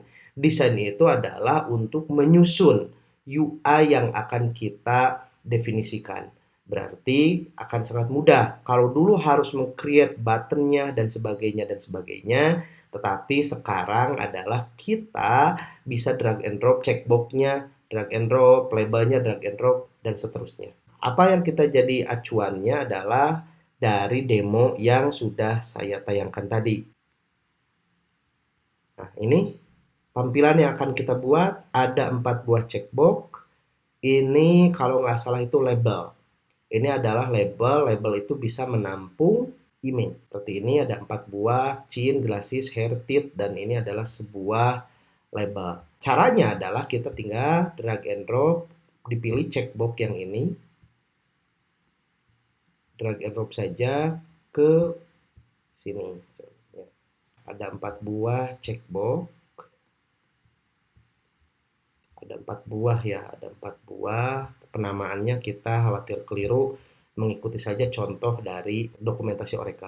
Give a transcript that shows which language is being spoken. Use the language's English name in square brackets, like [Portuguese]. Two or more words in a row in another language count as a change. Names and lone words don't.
[Indonesian] Desain itu adalah untuk menyusun UI yang akan kita definisikan. Berarti akan sangat mudah. Kalau dulu harus meng-create buttonnya dan sebagainya, tetapi sekarang adalah kita bisa [English] drag and drop [Indonesian] checkboxnya, [English] drag and drop, [Indonesian] labelnya [English] drag and drop, [Indonesian] dan seterusnya. Apa yang kita jadi acuannya adalah dari demo yang sudah saya tayangkan tadi. Nah, ini tampilan yang akan kita buat, ada 4 buah checkbox. Ini kalau nggak salah itu label. Ini adalah label, label itu bisa menampung image. Seperti ini ada 4 buah, [English] chin, glasses, hair, teeth, [Indonesian] dan ini adalah sebuah label. Caranya adalah kita tinggal [English] drag and drop, [Indonesian] dipilih checkbox yang ini, [English] drag and drop [Indonesian] saja ke sini. Ada 4 buah checkbox. Ada 4 buah ya, ada 4 buah. Penamaannya kita khawatir keliru, mengikuti saja contoh dari dokumentasi Oracle.